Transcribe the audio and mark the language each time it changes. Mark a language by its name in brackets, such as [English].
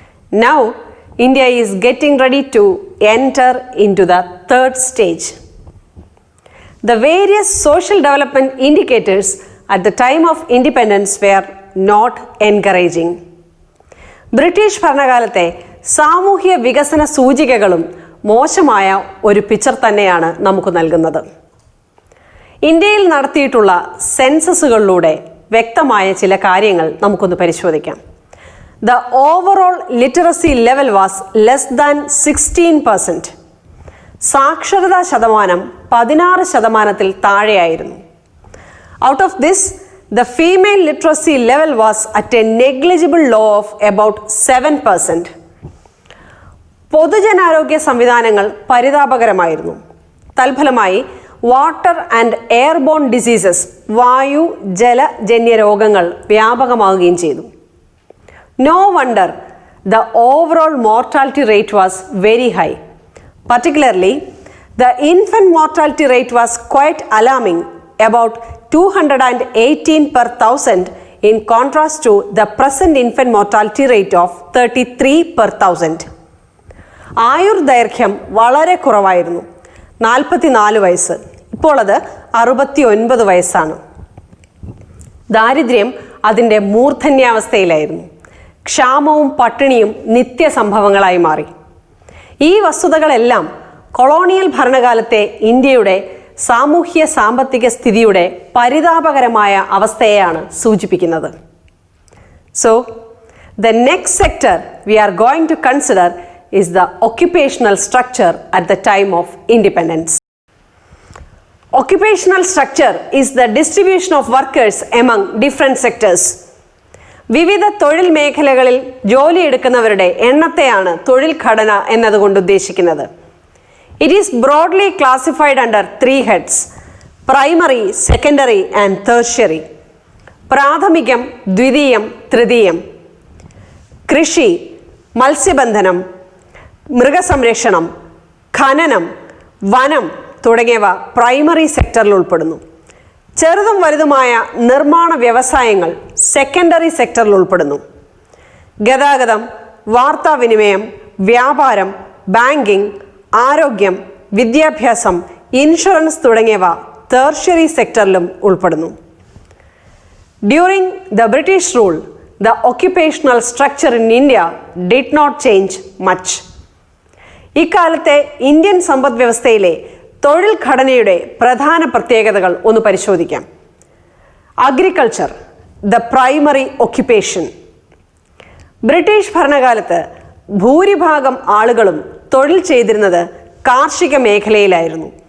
[English] Now, India is getting ready to enter into the third stage. The various social development indicators at the time of independence were not encouraging. [Malayalam] British ഭരണകാലത്തെ സാമൂഹ്യ വികസന സൂചികകളും മോശമായ ഒരു picture തന്നെയാണ് നമുക്ക് നൽകുന്നത്. ഇന്ത്യയിൽ നടത്തിയിട്ടുള്ള സെൻസസുകളിലൂടെ വ്യക്തമായ ചില കാര്യങ്ങൾ നമുക്കൊന്ന് പരിശോധിക്കാം. [English] The overall literacy level was less than 16%. [Malayalam] സാക്ഷരതാ ശതമാനം 16% താഴെയായിരുന്നു. [English] Out of this, the female literacy level was at a negligible low of about 7%. [Malayalam] പൊതുജനാരോഗ്യ സംവിധാനങ്ങൾ പരിതാപകരമായിരുന്നു. തൽഫലമായി [English] water and airborne diseases, [Malayalam] വായു ജലജന്യ രോഗങ്ങൾ വ്യാപകമാവുകയും ചെയ്തു. [English] No wonder the overall mortality rate was very high. Particularly the infant mortality rate was quite alarming, about 218 per 1000 in contrast to the present infant mortality rate of 33 per 1000. [Malayalam] ആയുർദൈർഘ്യം വളരെ കുറവായിരുന്നു, 44 വയസ്സ്. ഇപ്പോൾ അത് 69 വയസ്സാണ്. ദാരിദ്ര്യം അതിൻ്റെ മൂർധന്യാവസ്ഥയിലായിരുന്നു. ക്ഷാമവും പട്ടിണിയും നിത്യസംഭവങ്ങളായി മാറി. ഈ വസ്തുതകളെല്ലാം കൊളോണിയൽ ഭരണകാലത്തെ ഇന്ത്യയുടെ സാമൂഹ്യ സാമ്പത്തിക സ്ഥിതിയുടെ പരിതാപകരമായ അവസ്ഥയെയാണ് സൂചിപ്പിക്കുന്നത്. [English] So, the next sector we are going to consider is the occupational structure at the time of independence. Occupational structure is the distribution of workers among different sectors. [Malayalam] വിവിധ തൊഴിൽ മേഖലകളിൽ ജോലിയെടുക്കുന്നവരുടെ എണ്ണത്തെയാണ് തൊഴിൽ ഘടന എന്നതുകൊണ്ട് ഉദ്ദേശിക്കുന്നത്. [English] It is broadly classified under 3 heads: primary, secondary and tertiary. [Malayalam] പ്രാഥമികം, ദ്വിതീയം, തൃതീയം. കൃഷി, മത്സ്യബന്ധനം, മൃഗസംരക്ഷണം, ഖനനം, വനം തുടങ്ങിയവ പ്രൈമറി സെക്ടറിൽ ഉൾപ്പെടുന്നു. ചെറുതും വലുതുമായ നിർമ്മാണ വ്യവസായങ്ങൾ സെക്കൻഡറി സെക്ടറിൽ ഉൾപ്പെടുന്നു. ഗതാഗതം, വാർത്താവിനിമയം, വ്യാപാരം, ബാങ്കിംഗ്, ആരോഗ്യം, വിദ്യാഭ്യാസം, ഇൻഷുറൻസ് തുടങ്ങിയവ ടെർഷ്യറി സെക്ടറിലും ഉൾപ്പെടുന്നു. [English] During the British rule, the occupational structure in India did not change much. [Malayalam] ഇക്കാലത്തെ Indian സമ്പദ് വ്യവസ്ഥയിലെ തൊഴിൽ ഘടനയുടെ പ്രധാന പ്രത്യേകതകൾ ഒന്ന് പരിശോധിക്കാം. [English] Agriculture, the primary occupation. [Malayalam] British ഭരണകാലത്ത് ഭൂരിഭാഗം ആളുകളും തൊഴിൽ ചെയ്തിരുന്നത് കാർഷിക മേഖലയിലായിരുന്നു.